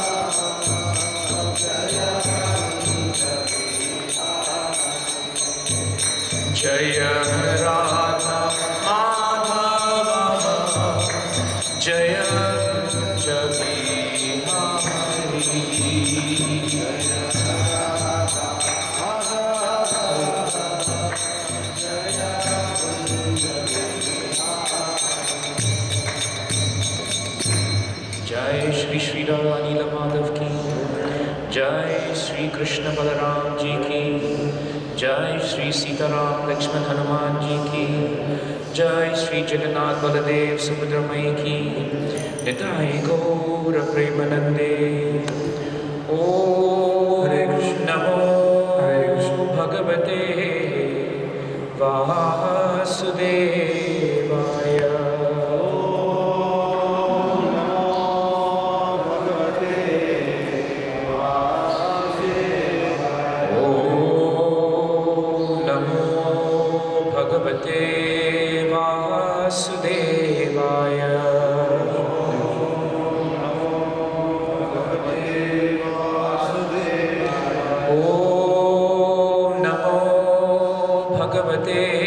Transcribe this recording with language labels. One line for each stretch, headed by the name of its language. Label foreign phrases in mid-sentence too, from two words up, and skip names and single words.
Hindi: जय कुंज बिहारी जय राधा माधव जय कुंज जय श्री श्री राधा लीला माधव की जय श्री कृष्ण बलराम जी की जय श्री सीताराम लक्ष्मण हनुमान जी की जय श्री जगन्नाथ बलदेव सुभद्रमयी की निताय गौर प्रेमानंदे
Sanskrit: ओम नमो भगवते वासुदेवाय भगवते वासुदेवाय ओम नमो भगवते